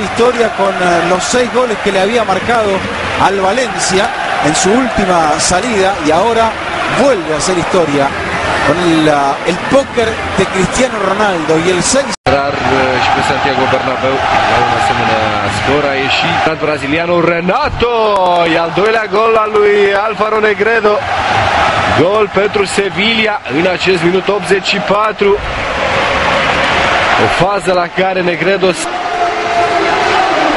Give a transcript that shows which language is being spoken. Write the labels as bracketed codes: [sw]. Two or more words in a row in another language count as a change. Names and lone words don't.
[es] historia con los 6 goles que le había marcado al Valencia en su última salida y ahora vuelve a hacer historia con el póker de Cristiano Ronaldo y el 6. [ro] Și pe Santiago Bernabéu la un asemenea scor a ieșit brazilianul Renato, e al doilea gol al lui Alvaro Negredo. Gol pentru Sevilla în acest minut 84. O fază la care Negredo.